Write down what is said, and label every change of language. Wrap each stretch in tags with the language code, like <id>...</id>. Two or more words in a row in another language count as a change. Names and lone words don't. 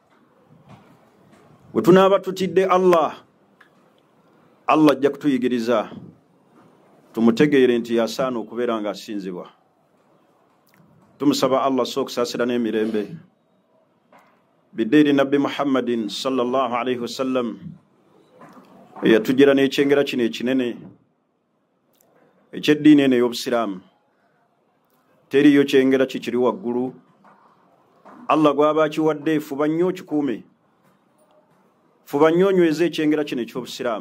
<lg>Bwe tunaaba tutidde Allah ajja kutuyigiriza tumutegeere nti yasaana okubeera nga asinzibwa. Tumusaba Allah okusaasira n'emirembe biddeeri Nabbi Muhammadin</lg> <ar>صلى الله عليه وسلم,</ar> <lg>eyatugira n'ekyengera kino ekinene ekyeddiini eno ey'Obusiraamu. Teriyo kyengera kikiri waggulu. Allah gwaba akiwadde, fuba nnyo okikuume, fuba nnyo onyweze ekyengera kino eky'Obusiraamu.</lg>